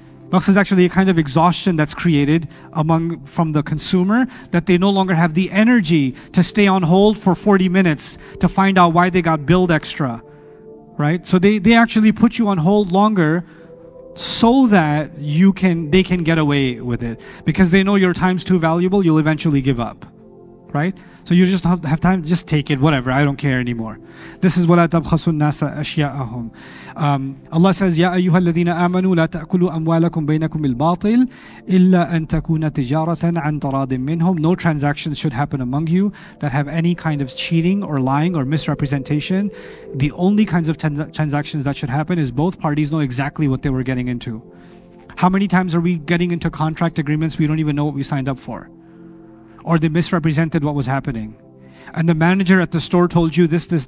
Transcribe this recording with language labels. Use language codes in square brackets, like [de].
[en] Bakhs is actually a kind of exhaustion that's created from the consumer, that they no longer have the energy to stay on hold for 40 minutes to find out why they got billed extra, right? So they actually put you on hold longer so that they can get away with it, because they know your time's too valuable. You'll eventually give up, right? So you just have time, just take it, whatever, I don't care anymore. This is [ar] وَلَا تَبْخَسُوا النَّاسَ أَشْيَاءَهُم. [en] Allah says, [ar] يَا أَيُّهَا الَّذِينَ آمَنُوا لَا تَأْكُلُوا أَمْوَالَكُمْ بَيْنَكُمْ بِالْبَاطِلِ إِلَّا أَن تَكُونَ تِجَارَةً عَنْ تَرَاضٍ مِّنْهُمْ. [en] No transactions should happen among you that have any kind of cheating or lying or misrepresentation. The only kinds of transactions that should happen is both parties know exactly what they were getting into. How many times are we getting into contract agreements we don't even know what we signed up for? Or they misrepresented what was happening. And the manager at the store told you this.